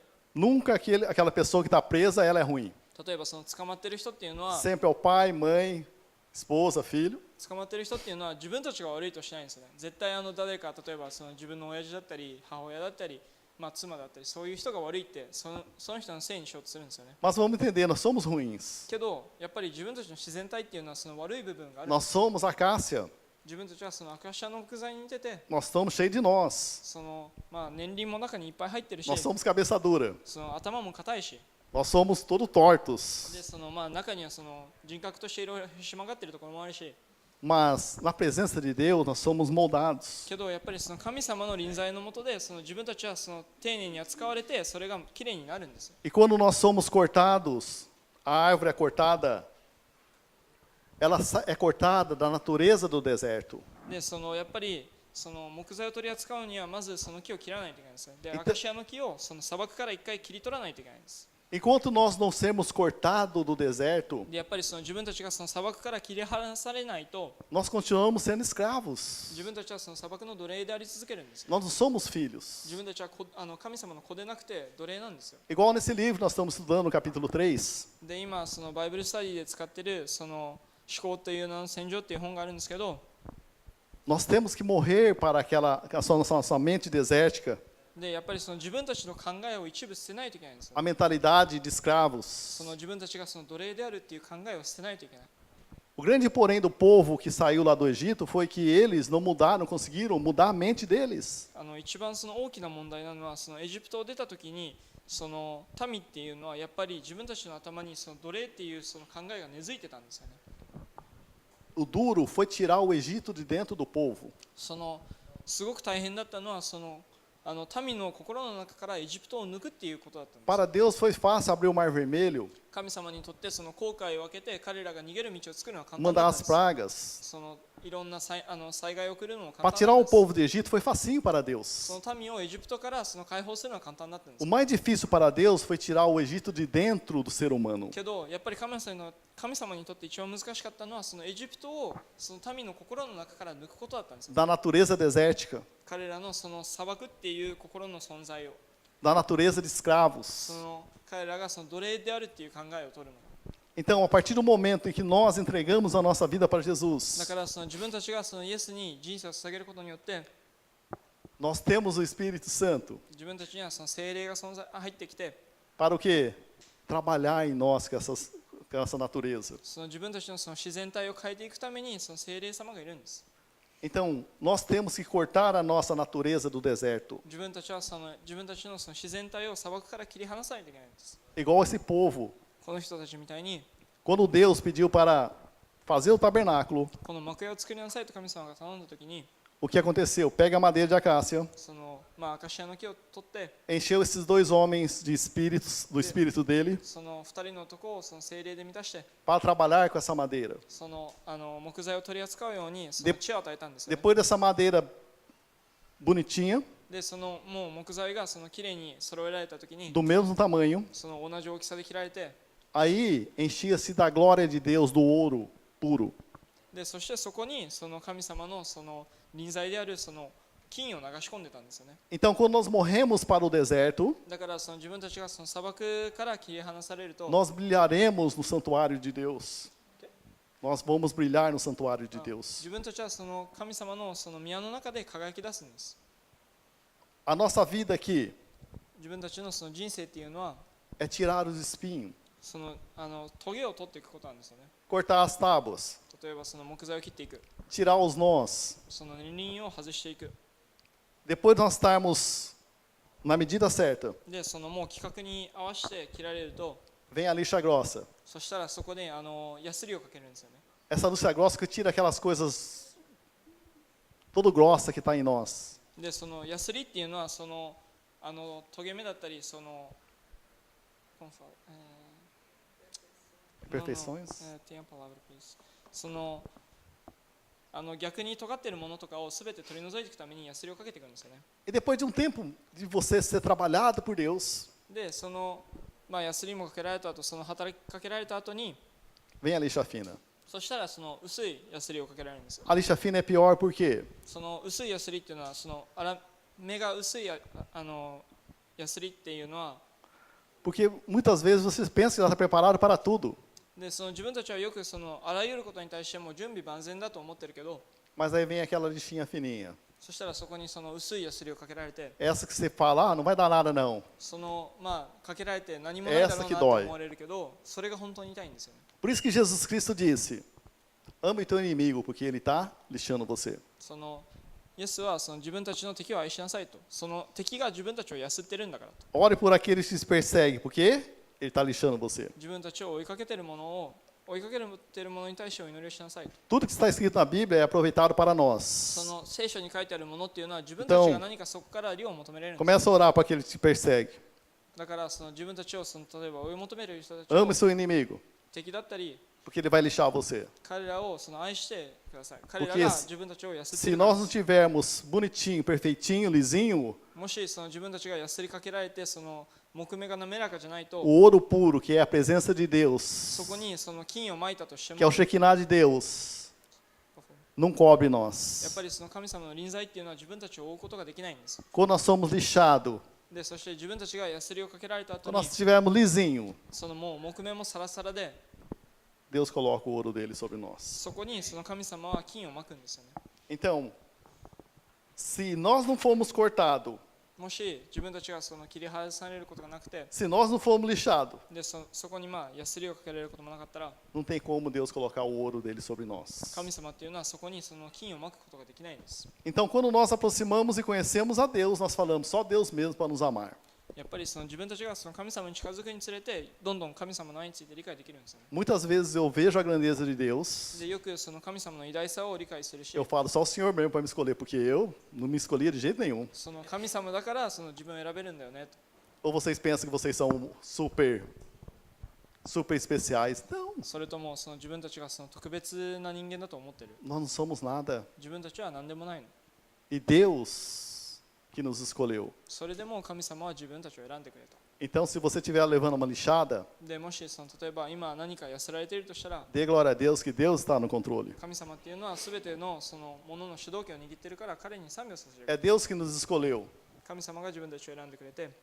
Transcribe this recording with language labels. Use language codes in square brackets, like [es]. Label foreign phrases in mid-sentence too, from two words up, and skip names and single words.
[pt] nunca aquela pessoa que está presa, ela é ruim. [ja] 例えばその捕まってる人っていうのは [pt] Sempre é o pai, mãe, esposa, filho. [ja] 捕まってる人っていうのは自分たちが悪いとしないんですよね。絶対誰か例えばその自分の親父だったり母親だったり、妻だったりそういう人が悪いってその人のせいにしようとするんですよね。 [pt] Mas vamos entender, nós somos ruins. [ja] けどやっぱり自分たちの自然体っていうのはその悪い部分がある。 [pt] Nós somos acácia. [ja] 自分たちはそのアカシアの木材に似てて、 [pt] Nós estamos cheios de nós. [ja] その年輪も中にいっぱい入ってるし、 [pt] Nós somos cabeça dura. [ja] その頭も硬いし、 [pt] Nós somos todo tortos. [ja] でその中にはその人格としていろいろひし曲がってるところもあるし、 [pt] Mas na presença de Deus nós somos moldados. [ja] けどやっぱりその神様の臨在の下でその自分たちはその丁寧に扱われてそれがきれいになるんですよ。 [pt] E quando nós somos cortados, a árvore é cortada, ela é cortada da natureza do deserto. [ja] でそのやっぱりその木材を取り扱うにはまずその木を切らないといけないんですよ。でアカシアの木をその砂漠から一回切り取らないといけないんです。 [pt] Enquanto nós não sermos cortados do deserto, [ja] でやっぱりその自分たちがその砂漠から切り離されないと [pt] nós continuamos sendo escravos. [ja] 自分たちはその砂漠の奴隷であり続けるんですよ。 [pt] Nós não somos filhos. [ja] 自分たちは神様の子でなくて奴隷なんですよ。 [pt] Igual nesse livro nós estamos estudando no capítulo 3. [ja] で今そのバイブルスタディで使ってるその思考という名の戦場っていう本があるんですけど、 [pt] Nós temos que morrer para a nossa mente desértica, [ja] でやっぱりその自分たちの考えを一部捨てないといけないんですよ。 [pt] a mentalidade de [ja] そ [pt] escravos. [ja] の自分たちがその奴隷であるっていう考えを捨てないといけない。 [pt] O grande porém do povo que saiu lá do Egito foi que eles não mudaram, não conseguiram mudar a mente deles. [ja] 一番その大きな問題なのは、そのエジプトを出た時にその民っていうのはやっぱり自分たちの頭にその奴隷っていうその考えが根付いてたんですよね。 [pt] O duro foi tirar o Egito de dentro do povo. [ja] そのすごく大変だったのはその民の心の中からエジプトを抜くっていうことだったんです。 [pt] Para Deus foi fácil abrir o Mar Vermelho, [ja] 神様にとってその航海を分けて彼らが逃げる道を作るのは簡単 [pt] mandar [ja] だったん [pt] as [ja] です。 [pt] pragas. [ja] そのいろんな災害を送るのも [pt] Para [ja] 簡 [pt] tirar [ja] 単だ [pt] o [ja] ったんです。 [pt] povo do Egito foi facinho para [ja] そ [pt] Deus. [ja] の民をエジプトからその解放するのは簡単だったんで [pt] O [ja] す。 [pt] mais difícil para Deus foi tirar o Egito de dentro do ser humano. [ja] けどやっぱり神様にとって一番難しかったのはそのエジプトをその民の心の中から抜くことだったんです。 [pt] Da natureza desértica, [ja] 彼らのその砂漠っていう心の存在を、 [pt] da natureza de [ja] そ [pt] escravos. [ja] の彼らがその奴隷であるっていう考えを取るの。 [pt] Então, a partir do momento em que nós entregamos a nossa vida para [ja] だ [pt] Jesus, [ja] からその自分たちがそのイエスに人生を捧げることによって、 [pt] nós temos o Espírito Santo [ja] 自分たちにはその聖霊が入ってきて、 [pt] para o quê? Trabalhar em nós com essa natureza. [ja] その自分たちのその自然体を変えていくためにその聖霊様がいるんです。 [pt] Então, nós temos que cortar a nossa natureza do deserto. [ja] 自分たちのその自然体を砂漠から切り離さないといけないんです。 [pt] Igual esse povo. [ja] この人たちみたいに、 [pt] Quando Deus pediu para fazer o tabernáculo, [ja] この幕屋を作りなさいと神様が頼んだときに、 [pt] o que aconteceu? Pega a madeira de acácia, [ja] そのアカシアの木を取って、 [pt] encheu esses dois homens de espíritos, do espírito dele, [ja] その二人の男をその聖霊で満たして、 [pt] para trabalhar com essa madeira. [ja] その木材を取り扱うようにその知恵を与えたんですよね。 [pt] Depois dessa madeira bonitinha, [ja] でそのもう木材がその綺麗に揃えられたときに、 [pt] do mesmo tamanho, [ja] その同じ大きさで切られて、 [pt] aí enchia-se da glória de Deus, do ouro puro. [ja] でそしてそこにその神様のその臨在であるその金を流し込んでたんですよね。 [pt] Então, quando nós morremos para o deserto, [ja] だからその自分たちがその砂漠から切り離されると、 [pt] nós brilharemos no santuário de Deus. Nós vamos brilhar no santuário de Deus. [ja] 自分たちはその神様のその宮の中で輝き出すんです。 [pt] A nossa vida aqui [ja] 自分たちのその人生っていうのは [pt] é tirar os espinhos, [ja] そのトゲを取っていくことなんですよね。 [pt] cortar as tábuas, [ja] 例えばその木材を切っていく、 [pt] tirar os nós. [ja] その二輪を外していく。 [pt] Depois de nós estarmos na medida certa, [ja] でそのもう規格に合わせて切られると、 [pt] vem a lixa grossa. [ja] そしたらそこでヤスリをかけるんですよね。 [pt] Essa lixa grossa que tira aquelas coisas todo grossa que está em nós. [ja] でそのヤスリっていうのはそのトゲ目だったりその [pt] Imperfeições. tem a palavra para isso. [ja] その逆に尖っているものとかをすべて取り除いていくためにヤスリをかけていくんですよね。 [pt] E depois de um tempo de você ser trabalhado por Deus, [ja] でそのヤスリもかけられた後、その働きかけられた後に、 [pt] vem a lixa fina. [ja] そしたらその薄いヤスリをかけられるんですよ。 [pt] A lixa fina é pior por quê? [ja] その薄いヤスリっていうのはその目が薄いヤスリっていうのは、 [pt] Porque muitas vezes você pensa que já está preparado para tudo, [ja] でその自分たちはよくそのあらゆることに対しても準備万全だと思ってるけど、 [pt] mas aí vem aquela lixinha fininha. [ja] そしたらそこにその薄いヤスリをかけられて、 [pt] Essa que você fala, ah, não vai dar nada não. [ja] そのかけられて何もないだろうなと思われるけど、それが本当に痛いんですよね。 [pt] Por isso que Jesus Cristo disse, ame o teu inimigo, porque ele está lixando você. [ja] そのイエスはその自分たちの敵を愛しなさいと、その敵が自分たちをやすってるんだからと、 [pt] Ore por aqueles que te perseguem, porque ele está lixando você. [ja] 自分たちを追いかけてるものに対してお祈りをしなさいと。 [pt] Tudo que está escrito na Bíblia é aproveitado para [ja] そ [pt] nós. [ja] の聖書に書いてあるものっていうのは自分たちが何かそこから利を求められるんです。 [pt] Começa a orar para aquele que te persegue. [ja] だからその自分たちをその例えば追い求める人たち [pt] Ame [ja] を [pt] seu inimigo, [ja] 敵だったり、 [pt] porque ele vai lixar você. [ja] 彼らをその愛してください。彼ら [pt] Porque [ja] が自分たちをやすって [pt] Se [ja] るから [pt] nós não tivermos bonitinho, perfeitinho, lisinho, [ja] もしその自分たちがやすりかけられてその木目が滑らかじゃないと、 [pt] o ouro puro, que é a presença de Deus, [ja] そこにその金をまいたとして [pt] que é o [ja] も、 [pt] Shekinah de Deus, não cobre [ja] やっ [pt] nós. [ja] ぱりその神様の臨在っていうのは自分たちを追うことができないんです。 [pt] Quando nós somos lixados, [ja] でそして自分たちがヤスリをかけられた後 [pt] quando [ja] に [pt] nós estivermos lisinho, [ja] そのもう木目もサラサラで、 [pt] Deus coloca o ouro dele sobre nós. [ja] そこにその神様は金をまくんですよね。 [pt] Então, se nós não formos cortados, [ja] もし自分たちがその切り離されることがなくて、 [pt] se nós não formos lixados, [ja] でそこにまあヤスリをかけられることもなかったら、 [pt] não tem como Deus colocar o ouro dele sobre nós. [ja] 神様っていうのはそこにその金をまくことができないんです。 [pt] Então, quando nós aproximamos e conhecemos a Deus, nós falamos só Deus mesmo para nos amar. [ja] やっぱりその自分たちがその神様に近づくにつれて、どんどん神様の愛について理解できるんですよね。 [pt] Muitas vezes eu vejo a grandeza de Deus, [ja] でよくその神様の偉大さを理解するし、 [pt] eu falo só o Senhor mesmo para me escolher, porque eu não me escolhia de jeito nenhum. [ja] その神様だからその自分を選べるんだよねと。 [pt] Ou vocês pensam que vocês são super especiais? Não, [ja] それともその自分たちがその特別な人間だと思ってる。 [pt] nós não somos nada. [ja] 自分たちは何でもないの。 [pt] E Deus que nos escolheu. [ja] それでも神様は自分たちを選んでくれた。 [pt] Então, se você estiver levando uma lixada, [ja] でもしその例えば今何かやせられているとしたら、 [pt] dê glória a Deus que Deus está no controle. [ja] 神様っていうのは全てのそのものの主導権を握っているから彼に賛美をさせる。 [pt] É Deus que nos escolheu. [ja] 神様が自分たちを選んでくれて、